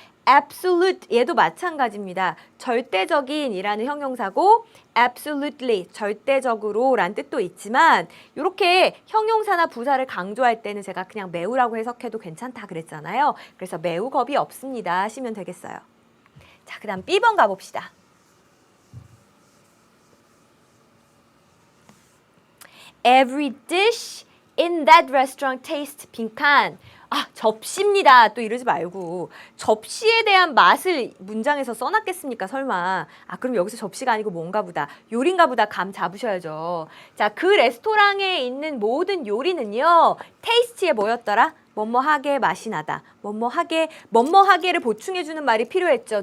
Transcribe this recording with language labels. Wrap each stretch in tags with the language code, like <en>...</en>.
<ko>absolute 얘도 마찬가지입니다. 절대적인이라는 형용사고 absolutely 절대적으로 라는 뜻도 있지만 이렇게 형용사나 부사를 강조할 때는 제가 그냥 매우라고 해석해도 괜찮다 그랬잖아요. 그래서 매우 겁이 없습니다 하시면 되겠어요. 자, 그 다음 B번 가봅시다.</ko> <en>Every dish in that restaurant tastes 빈칸.</en> <ko>접시입니다. 또 이러지 말고 접시에 대한 맛을 문장에서 써놨겠습니까? 설마. 그럼 여기서 접시가 아니고 뭔가 보다. 요리인가 보다 감 잡으셔야죠. 자, 그 레스토랑에 있는 모든 요리는요. 테이스트에 뭐였더라? 뭐뭐하게 맛이 나다. 뭐뭐하게를 보충해주는 말이 필요했죠.</ko>